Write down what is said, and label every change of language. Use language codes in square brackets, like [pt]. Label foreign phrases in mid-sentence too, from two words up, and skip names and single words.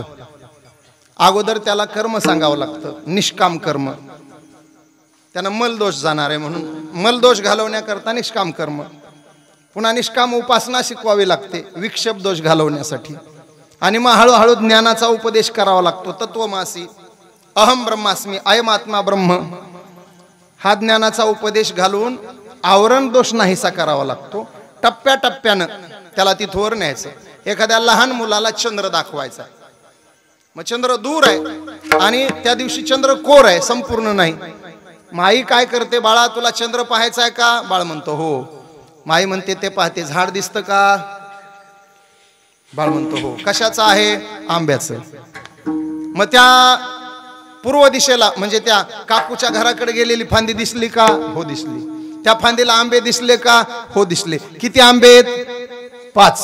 [mr] अगोदर त्याला कर्म सांगावं लागतं, निष्काम कर्म. त्यांना मलदोष जाणार आहे म्हणून मलदोष घालवण्याकरता निष्काम कर्म. पुन्हा निष्काम उपासना शिकवावी लागते विक्षेप दोष घालवण्यासाठी. आणि मग हळूहळू ज्ञानाचा उपदेश करावा लागतो. [sa] तत्वमासी, अहम ब्रह्मास्मी, अयम आत्मा ब्रह्म, [mr] हा ज्ञानाचा उपदेश घालून आवरण दोष नाहीसा करावा लागतो. टप्प्याटप्प्यानं त्याला तिथवर न्यायचं. एखाद्या लहान मुलाला चंद्र दाखवायचा, मग चंद्र दूर आहे आणि त्या दिवशी चंद्र कोर आहे, संपूर्ण नाही. माई काय करते, बाळा तुला चंद्र पाहायचा आहे का? बाळ म्हणतो हो. माई म्हणते ते पाहते. झाड दिसतं का? बाळ म्हणतो हो. कशाचं आहे? आंब्याचं. मग त्या पूर्व दिशेला म्हणजे त्या काकूच्या घराकडे गेलेली फांदी दिसली का? हो दिसली. त्या फांदीला आंबे दिसले का? हो दिसले. किती आंबे आहेत? 5.